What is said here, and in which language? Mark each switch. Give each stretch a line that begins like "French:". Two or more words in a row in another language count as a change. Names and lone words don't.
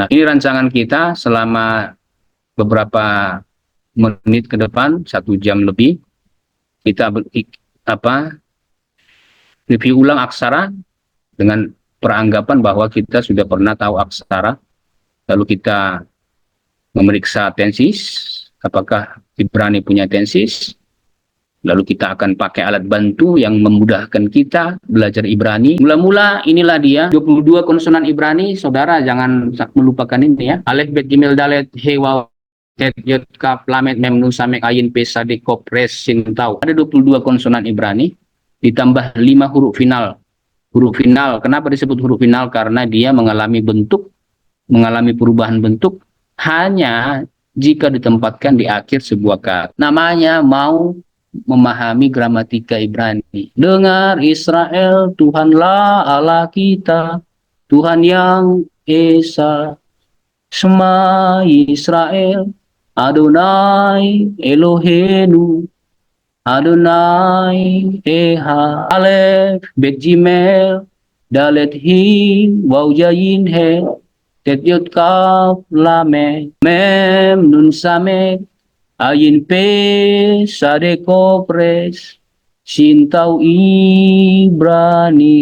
Indonesian: Ini rancangan kita selama beberapa menit ke depan, 1 jam lebih, kita review ulang aksara dengan peranggapan bahwa kita sudah pernah tahu aksara, lalu kita memeriksa tensis, apakah Ibrani punya tensis, lalu kita akan pakai alat bantu yang memudahkan kita belajar Ibrani. Mula-mula inilah dia 22 konsonan Ibrani. Saudara jangan melupakan ini ya.
Hebrew: אלף, בית, גימל, דלת, הא, וו, טית, יוד, כף, למד, מם, נון, סמך, עין, פא, צדי, קוף, ריש, שין,
Indonesian: Tau. Ada 22 konsonan Ibrani ditambah 5 huruf final. Huruf final, kenapa disebut huruf final? Karena dia mengalami perubahan bentuk hanya jika ditempatkan di akhir sebuah kata. Namanya mau memahami gramatika Ibrani. Dengar Israel, Tuhanlah Allah kita, Tuhan yang Esa.
Hebrew: שמע ישראל, אדוני אלוהינו, אדוני אחד. אלף, בית, גימל, דלת, הא, וו, זין, הא, טית, יוד, כף, למד, מם, נון, סמך, עין, פא, צדי, קוף, ריש, שין,
Indonesian: Tau, Ibrani.